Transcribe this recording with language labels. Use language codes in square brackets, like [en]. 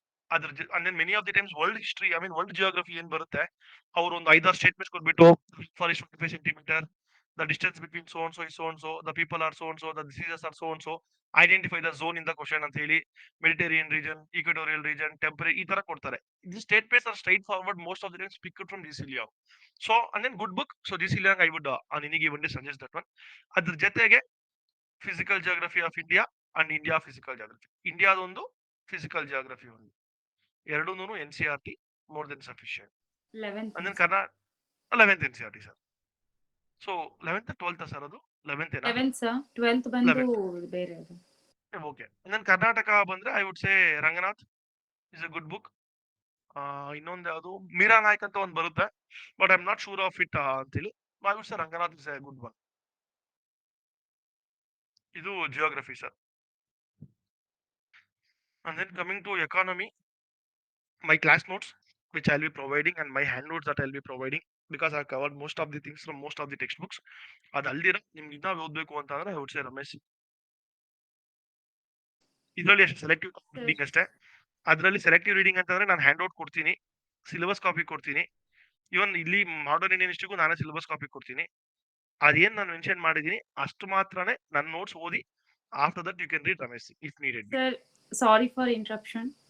[en] and then many of the times world history, I mean world geography [kn] ಏನ್ ಬರುತ್ತೆ, ಅವರು ಒಂದು 5-6 ಸ್ಟೇಟ್ಮೆಂಟ್ಸ್ ಕೊಟ್ಬಿಟ್ಟು [en] for 25 centimetre the distance between so and so is so and so, the people are so and so, the diseases are so and so, identify the zone in the question ಅಂತ ಹೇಳಿ, Mediterranean region, equatorial region, temperature [kn] ಈ ತರ ಕೊಡ್ತಾರೆ. [en] These statements are straight forward most of the times picked from GC Liong. So and then good book, so GC Liong I would on any given day suggest that one. [kn] ಅದ್ರ ಜೊತೆಗೆ [en] Physical geography of India and India physical geography. ಇಂಡಿಯಾದೊಂದು, physical geography ಒಂದು, ಎರಡೂ NCERT more then sufficient. 11th and then Karnataka 11th NCERT sir. So 11th 12th sir ಅದು 11th 11th sir, 12th [kn] ಬಂದು [en] 11th. [kn] ಬೇರೆ ಅದು. [en] Okay. And then Karnataka [kn] ಬಂದ್ರೆ [en] I would say Ranganath is a good book. [kn] ಇನ್ನೊಂದು ಯಾವುದು ಮೀರಾ ನಾಯ್ಕ್ ಅಂತ ಒಂದು ಬರುತ್ತೆ, [en] but I am not sure of it [kn] ಅಂತೇಳಿ. [en] I would say Ranganath is a good one. [kn] ಇದು geography sir. [en] And then coming to economy, my class notes which I'll be providing and my hand notes that I'll be providing, because I've covered most of the things from most of the textbooks. [kn] ಅದಲ್ದಿರ ನಿಮ್ಗೆ ಇನ್ನ ಓದ್ಬೇಕು ಅಂತ ಅಂದ್ರೆ [en] I would say [kn] Ramesh. ಇದರಲ್ಲಿ ಅಷ್ಟೇ selective reading ಅಷ್ಟೇ. ಅದರಲ್ಲಿ selective reading ಅಂತಂದ್ರೆ ನಾನು ಹ್ಯಾಂಡ್ ಔಟ್ ಕೊಡ್ತೀನಿ, ಸಿಲೆಬಸ್ ಕಾಪಿ ಕೊಡ್ತೀನಿ. ಇವನ್ ಇಲ್ಲಿ ಮಾಡರ್ನ್ ಇಂಡಿಯನ್ ಹಿಸ್ಟ್ರಿಗೂ ನಾನೇ ಸಿಲೆಬಸ್ ಕಾಪಿ ಕೊಡ್ತೀನಿ. ಅದೇನ್ ನಾನು ಮೆನ್ಷನ್ ಮಾಡಿದೀನಿ ಅಷ್ಟು ಮಾತ್ರನೇ ನನ್ನ ನೋಟ್ಸ್ ಓದಿ. [en] After that you can read Ramesh if needed. Sir, sorry for interruption.